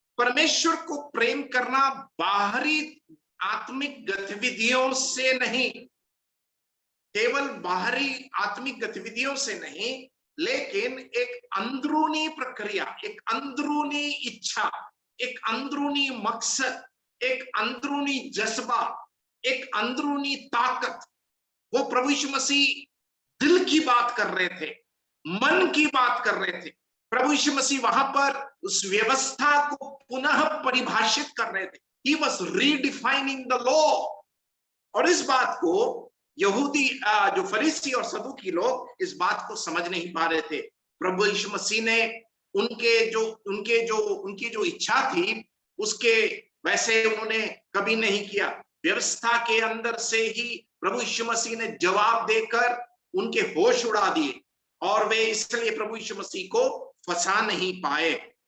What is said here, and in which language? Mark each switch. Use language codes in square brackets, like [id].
[hi] परमेश्वर को प्रेम करना बाहरी आत्मिक गतिविधियों से नहीं, केवल बाहरी आत्मिक गतिविधियों से नहीं, लेकिन एक अंदरूनी प्रक्रिया, एक अंदरूनी इच्छा, एक अंदरूनी मकसद, एक अंदरूनी जज्बा, एक अंदरूनी ताकत। वो प्रभु यीशु मसीह दिल की बात कर रहे थे, मन की बात कर रहे थे। प्रभु यीशु मसीह वहां पर उस व्यवस्था को पुनः परिभाषित कर रहे थे। [en] He was redefining the law। [hi] और इस बात को यहूदी जो फरीसी और सदूकी लोग इस बात को समझ नहीं पा रहे थे। प्रभु यीशु मसीह ने उनकी जो इच्छा थी उसके वैसे उन्होंने कभी नहीं किया। व्यवस्था के अंदर से ही प्रभु यीशु मसीह ने जवाब देकर उनके होश उड़ा दिए और वे इसलिए प्रभु यीशु मसीह को फंसा नहीं पाए।